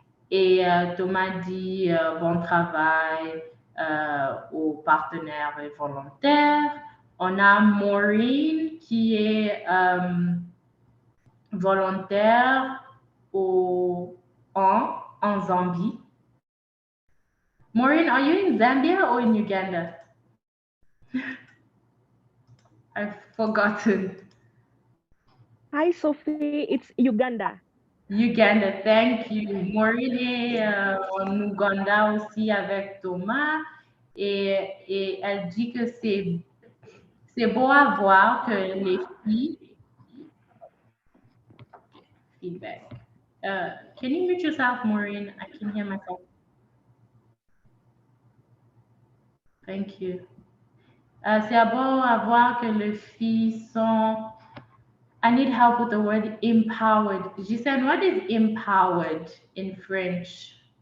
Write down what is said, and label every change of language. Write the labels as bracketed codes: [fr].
[fr] Et Thomas dit bon travail aux partenaires et volontaires. On a Maureen, qui est volontaire en Zambie. [en] Maureen, are you in Zambia or in Uganda? I've forgotten. Hi, Sophie. It's Uganda. Uganda, thank you. [fr] Maureen est en Ouganda aussi avec Thomas. Et elle dit que c'est beau à voir que les filles... [en] Feedback. Can you mute yourself, Maureen? I can hear myself. Thank you. [fr] C'est beau à voir que les filles sont... [en] I need help with the word empowered. Gisèle, what is empowered in French?